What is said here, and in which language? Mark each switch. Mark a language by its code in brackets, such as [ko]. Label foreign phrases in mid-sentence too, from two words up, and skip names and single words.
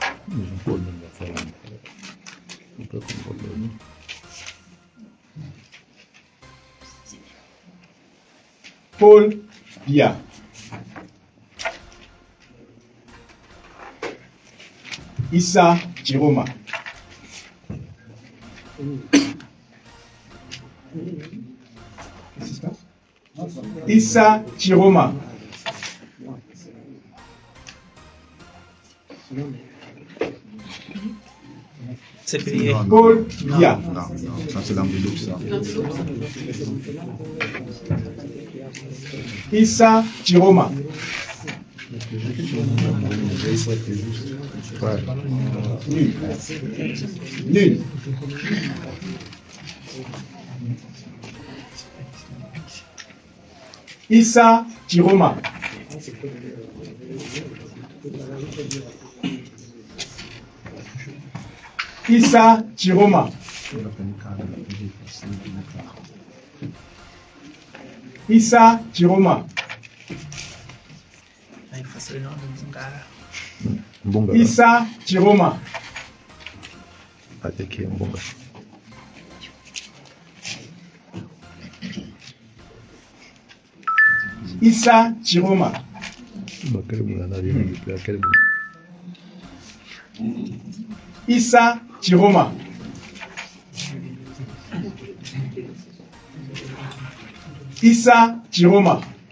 [fr] Paul Biya. Issa Chiroma. Issa Chiroma. C'est payé. Paul Biya. Non, ça c'est l'enveloppe, ça. Issa Chiroma. Nul. Nul. Issa Chiroma. Issa Chiroma. Issa Chiroma. Issa Chiroma. Attaquer un bon gars. Issa Chiroma. Issa Chiroma. Issa Chiroma.